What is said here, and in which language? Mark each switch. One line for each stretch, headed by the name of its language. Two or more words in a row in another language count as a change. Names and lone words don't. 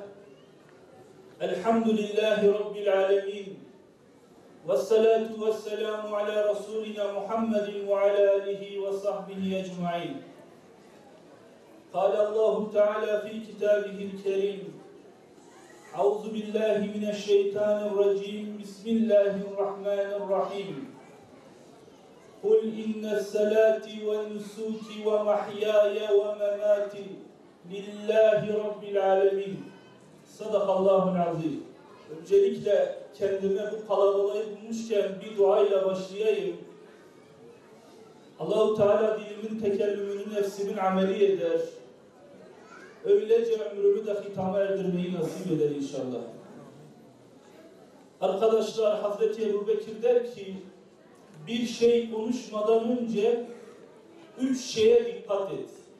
Arabic: الحمد لله رب العالمين. والصلاة والسلام على رسولنا محمد وعلى آله وصحبه أجمعين. قال الله تعالى في كتابه الكريم. أعوذ بالله من الشيطان الرجيم. بسم الله الرحمن الرحيم. قُلْ إِنَّ الصَّلَاةِ وَالنُّسُكِ وَمَحْيَايَ وَمَمَاتِي لِلَّهِ رَبِّ الْعَالَمِينَ. صدق الله العظيم.
Turkish: Öncelikle kendime bu kalabalığı bulmuşken bir duayla başlayayım. Allah-u Teala dilimin tekellümünü nefsimin ameli eder. Öylece ömrümü de hitama erdirmeyi nasip eder inşallah. Arkadaşlar, Hazreti Ebubekir der ki, bir şey konuşmadan önce 3 şeye dikkat et.